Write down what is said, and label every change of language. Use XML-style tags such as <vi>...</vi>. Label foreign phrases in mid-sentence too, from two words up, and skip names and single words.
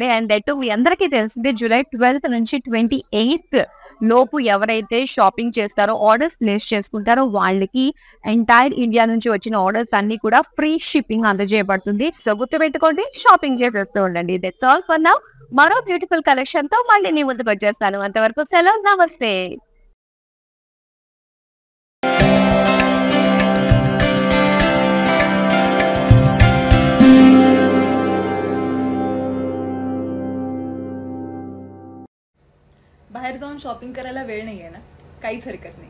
<en>and that</en> <te>మీ అందరికీ తెలిసిందే జూలై 12th నుంచి 28th లోపు ఎవరైతే షాపింగ్ చేస్తారో,</te> <en>orders place</en> <te>చేసుకుంటారో వాళ్ళకి ఎంటైర్ ఇండియా నుంచి వచ్చిన ఆర్డర్స్ అన్ని కూడా</te> <en>free shipping</en> <te>అందజేయబడుతుంది. సో గుర్తుపెట్టుకోండి, షాపింగ్ చేసేస్తూ ఉండండి.</te> <en>that's all for now.</en> <te>మరో</te> <en>beautiful collection</en> <te>తో మళ్ళీ మీ ముందుకు వచ్చేస్తాను. అంతవరకు సెలవు, నమస్తే.</te> <mr>बाहेर जाऊन शॉपिंग करायला वेळ नाही आहे ना, काहीच हरकत नाही.</mr>